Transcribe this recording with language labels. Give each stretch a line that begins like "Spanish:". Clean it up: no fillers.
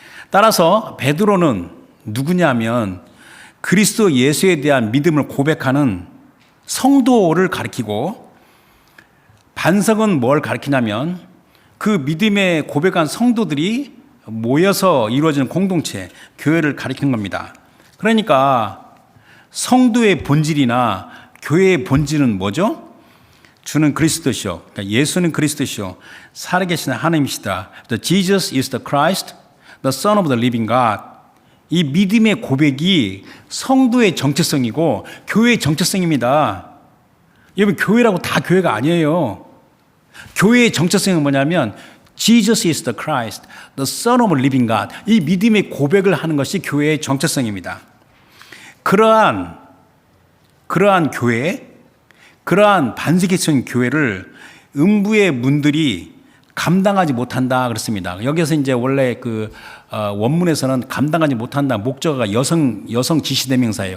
Korean: 따라서 베드로는 누구냐면 그리스도 예수에 대한 믿음을 고백하는 성도를 가리키고, 반석은 뭘 가리키냐면 그 믿음에 고백한 성도들이 모여서 이루어지는 공동체, 교회를 가리키는 겁니다. 그러니까 성도의 본질이나 교회의 본질은 뭐죠? 주는 그리스도시요, 그러니까 예수는 그리스도시요, 살아계신 하나님이시다.
English: The Jesus is the Christ, the Son of the Living God.
Korean: 이 믿음의 고백이 성도의 정체성이고 교회의 정체성입니다. 여러분, 교회라고 다 교회가 아니에요. 교회의 정체성은 뭐냐면
English: Jesus is the Christ, the Son of the Living God.
Korean: 이 믿음의 고백을 하는 것이 교회의 정체성입니다. 그러한 교회, 그러한 반석이 선 교회를 음부의 문들이 감당하지 못한다 그랬습니다. 여기서 이제 원래 원문에서는 감당하지 못한다 목적어가 여성 지시대명사예요.